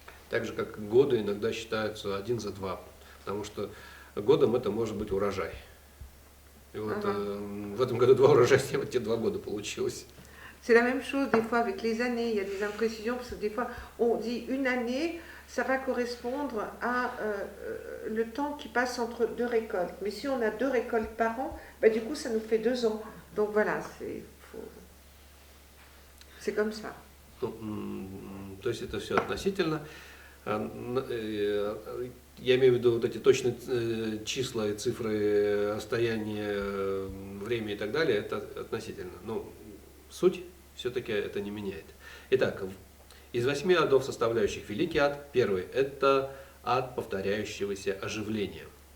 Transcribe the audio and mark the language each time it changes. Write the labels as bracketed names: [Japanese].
[Russian] Так же, как годы иногда считаются 1 за 2, потому что годом это может быть урожай. И вот в этом году 2 урожая, вот те 2 года получилось. [French] C'est la même chose des fois avec les années, il y a des imprécisions, parce que des fois on dit une année, ça va correspondre à le temps qui passe entre 2 récoltes. Mais si on a 2 récoltes par an, bah, du coup ça nous fait 2 ans. Donc voilà, c'est comme ça. [Russian] То есть это все относительно. Я имею в виду вот эти точные числа и цифры, расстояние, время и так далее, это относительно. Но суть все-таки это не меняет. Итак, из 8 адов, составляющих великий ад, первый – это ад повторяющегося оживления.